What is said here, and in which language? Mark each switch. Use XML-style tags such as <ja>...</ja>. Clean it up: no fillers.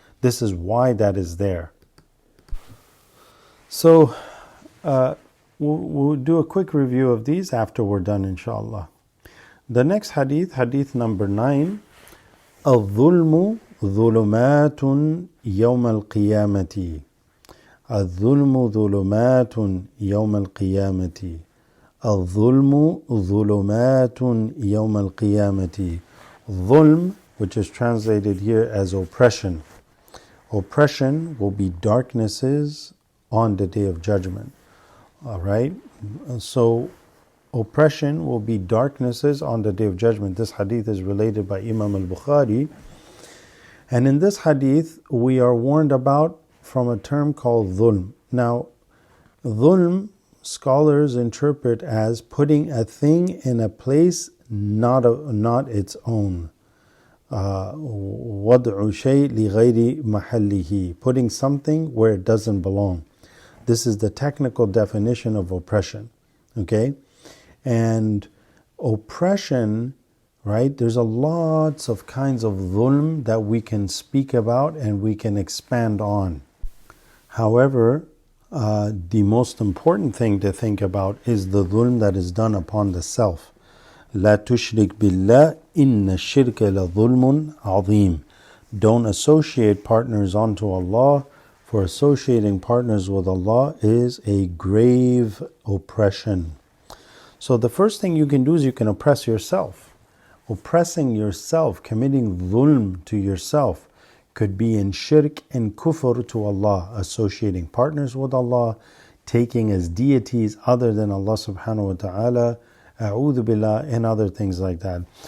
<en>This is why that is there. So we'll do a quick review of these after we're done, inshallah. The next hadith, hadith number 9,</en> <ar>الظلم ظلمات يوم القيامة. الظلم ظلمات يوم القيامة. الظلم ظلمات يوم القيامة.</ar> <en>Dhulm, which is translated here as oppression. Oppression will be darknesses on the day of judgment. All right? So oppression will be darknesses on the day of judgment. This hadith is related by Imam al-Bukhari. And in this hadith, we are warned about from a term called dhulm. Now, dhulm, scholars interpret as putting a thing in a place not its own.</en> <ar>وَضْعُ شَيْءٍ لِغَيْرِ مَحَلِّهِ.</ar> <en>Putting something where it doesn't belong. This is the technical definition of oppression. Okay? And oppression, right? There's a lots of kinds of dhulm that we can speak about and we can expand on. However, the most important thing to think about is the dhulm that is done upon the self.</en> <ar>لا تشرك بالله إن الشرك لظلم عظيم.</ar> <en>Don't associate partners unto Allah, for associating partners with Allah is a grave oppression. So the first thing you can do is you can oppress yourself. Oppressing yourself, committing dhulm to yourself, could be in shirk and kufr to Allah, associating partners with Allah, taking as deities other than Allah subhanahu wa ta'ala, a'udhu billah, and other things like that.</en>